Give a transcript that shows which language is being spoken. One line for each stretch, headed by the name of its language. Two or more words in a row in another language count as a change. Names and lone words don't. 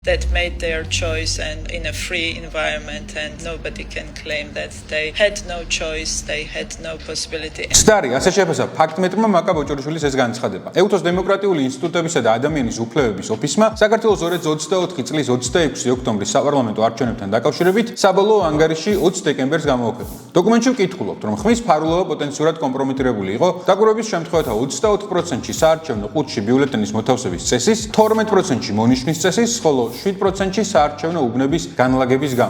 English: that made their choice and in a free environment, and nobody can claim that they had no choice, they had no possibility. Stari,
Georgian: ასე შეფასა ფაქტმეტრმა მაკა ბოჭორიშვილის ეს განცხადება. ეუთოს დემოკრატიული ინსტიტუტებისა და ადამიანის უფლებების ოფისმა საქართველოს 2024 წლის 26 ოქტომბრის საპარლამენტო არჩევნებთან დაკავშირებით საბოლოო ანგარიში 20 დეკემბერს გამოაქვეყნა. დოკუმენტში ვკითხულობთ, რომ ხმის ფარულობა პოტენციურად კომპრომიტირებული იყო დაკვირვების შემთხვევათა 24%-ში საარჩევნო ყუთში ბიულეტენის მოთავსების წესის, 12%-ში მონიშნის წესის, ხოლო 7%-ში საარჩევნო უბნების განლაგების გამო.